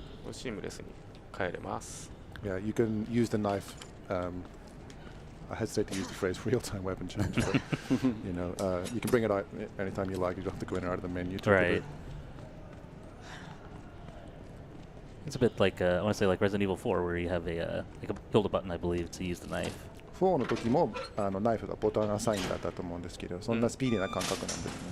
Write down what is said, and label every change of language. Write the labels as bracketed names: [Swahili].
[Japanese] シームレスに変えれます。 [English] Yeah, you can use the knife I hesitate to use the phrase real-time weapon change, but you know, you can bring it out anytime you like. You don't have to go in and out of the menu. Right. It's a bit like I want to say like Resident Evil 4, where you have a like a build button, I believe, to use the knife. [Japanese] 4の時もナイフがボタンアサインだったと思うんですけど、そんなスピーディーな感覚なんですね。